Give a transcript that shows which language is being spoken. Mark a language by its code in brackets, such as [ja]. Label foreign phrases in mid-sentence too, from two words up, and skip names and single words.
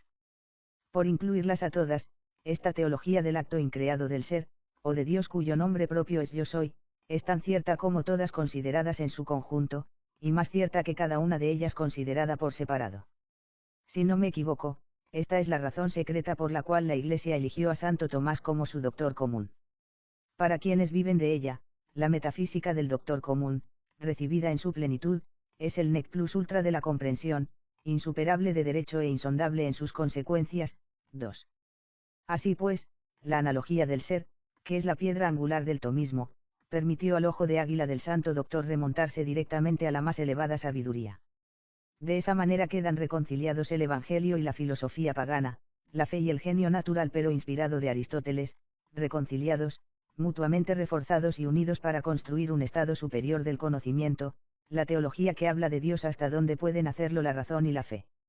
[es] Por incluirlas a todas, esta teología del acto increado del ser, o de Dios cuyo nombre propio es yo soy, es tan cierta como todas consideradas en su conjunto, y más cierta que cada una de ellas considerada por separado. Si no me equivoco, esta es la razón secreta por la cual la Iglesia eligió a Santo Tomás como su doctor común. Para quienes viven de ella, la metafísica del doctor común, recibida en su plenitud, es el [la] nec plus ultra [es] de la comprensión, insuperable de derecho e insondable en sus consecuencias. 2. Así pues, la analogía del ser, que es la piedra angular del tomismo, permitió al ojo de águila del santo doctor remontarse directamente a la más elevada sabiduría. De esa manera quedan reconciliados el Evangelio y la filosofía pagana, la fe y el genio natural pero inspirado de Aristóteles, reconciliados, mutuamente reforzados y unidos para construir un estado superior del conocimiento, la teología que habla de Dios hasta donde pueden hacerlo la razón y la fe.